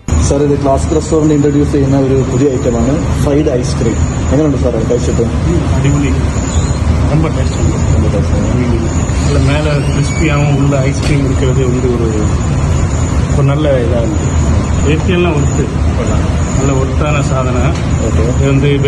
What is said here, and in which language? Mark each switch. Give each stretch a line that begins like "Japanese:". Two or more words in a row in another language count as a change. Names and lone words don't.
Malayalam: സാർ ഇത്
English: classic restaurant introduce
Malayalam: ചെയ്യുന്ന ഒരു പുതിയ ഐറ്റമാണ്
English: fried ice cream.
Malayalam: എങ്ങനെയുണ്ട് സാർ കഴിച്ചിട്ട്? അടിപൊളി,
Tamil: ரொம்ப டேஸ்ட். நல்ல மேலே கிறிஸ்பியாகவும் உள்ள ஐஸ்கிரீம் இருக்கிறது வந்து ஒரு நல்ல இதாக இருக்குது. ரேட்டியெல்லாம் ஒர்த்து, நல்ல ஒர்த்தான சாதனை. ஓகே. இது வந்து